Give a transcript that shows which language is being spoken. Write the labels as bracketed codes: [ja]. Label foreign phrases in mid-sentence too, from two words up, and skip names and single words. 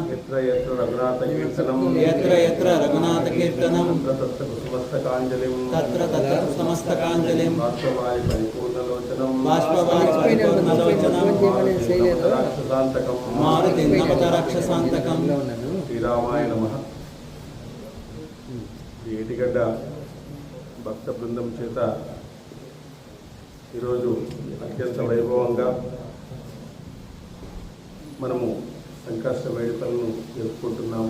[sa] यत्र यत्र रघुनाथकीर्तनं तत्र तत्र समस्तकाञ्जलिं बाष्पवारि परिपूर्णलोचनं मारुतिं नमत राक्षसान्तकं శ్రీరామాయ నమః. [te] ఏటిగడ్డ భక్త బృందం చేత ఈరోజు అత్యంత వైభవంగా మనము సంకష్ట వేడుకలను జరుపుకుంటున్నాము.